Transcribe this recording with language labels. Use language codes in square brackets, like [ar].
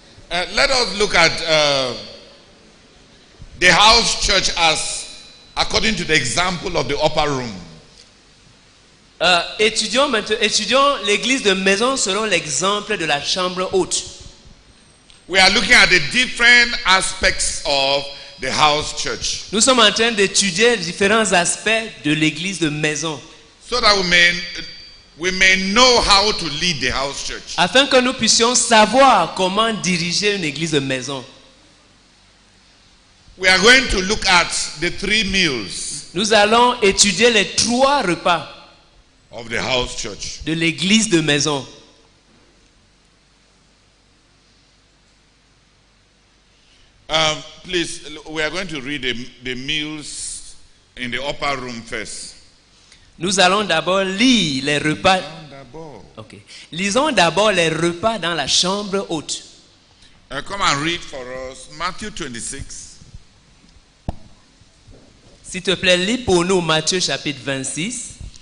[en] Let us look at the house church as according to the example of the upper room. [fr] Étudions l'église de maison selon l'exemple de la chambre haute. [en] We are looking at the different aspects of the house church. [fr] Nous sommes en train d'étudier les différents aspects de l'église de maison. [en] So that we may know how to lead the house church. [fr] Afin que nous puissions savoir comment diriger une église de maison. [en] We are going to look at the 3 meals [fr] Nous allons étudier les 3 repas [en] of the house church. [fr] de l'église de maison. [en] Please, we are going to read the meals in the upper room first. [fr] Nous allons d'abord lire les repas. Ok. Lisons d'abord les repas dans la chambre haute. [en] Come and read for us Matthew 26. [fr] S'il te plaît, lis pour nous Matthieu chapitre 26,